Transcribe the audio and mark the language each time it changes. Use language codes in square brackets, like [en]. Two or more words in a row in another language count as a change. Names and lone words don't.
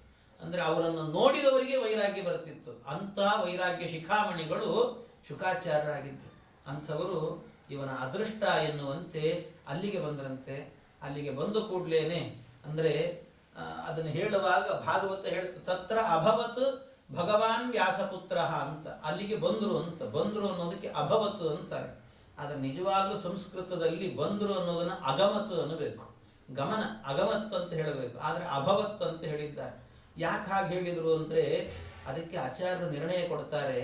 [kn] ಅಂದರೆ ಅವರನ್ನು ನೋಡಿದವರಿಗೆ ವೈರಾಗ್ಯ ಬರ್ತಿತ್ತು. ಅಂಥ ವೈರಾಗ್ಯ ಶಿಖಾಮಣಿಗಳು ಶುಕಾಚಾರ್ಯರಾಗಿದ್ದರು. ಅಂಥವರು ಇವನ ಅದೃಷ್ಟ ಎನ್ನುವಂತೆ ಅಲ್ಲಿಗೆ ಬಂದ್ರಂತೆ. ಅಲ್ಲಿಗೆ ಬಂದು ಕೂಡಲೇನೆ ಅಂದರೆ ಅದನ್ನು ಹೇಳುವಾಗ ಭಾಗವತ ಹೇಳ್ತು, [sa] ತತ್ರ ಅಭವತ್ ಭಗವಾನ್ ವ್ಯಾಸಪುತ್ರ ಅಂತ. [kn] ಅಲ್ಲಿಗೆ ಬಂದರು ಅಂತ. ಬಂದರು ಅನ್ನೋದಕ್ಕೆ ಅಭವತ್ ಅಂತಾರೆ. ಆದರೆ ನಿಜವಾಗ್ಲೂ ಸಂಸ್ಕೃತದಲ್ಲಿ ಬಂದರು ಅನ್ನೋದನ್ನು ಅಗಮತ್ ಅನ್ನಬೇಕು, ಗಮನ ಅಗಮತ್ ಅಂತ ಹೇಳಬೇಕು. ಆದರೆ ಅಭವತ್ ಅಂತ ಹೇಳಿದ್ದಾರೆ. ಯಾಕೆ ಹಾಗೆ ಹೇಳಿದರು ಅಂದರೆ ಅದಕ್ಕೆ ಆಚಾರ್ಯರು ನಿರ್ಣಯ ಕೊಡ್ತಾರೆ.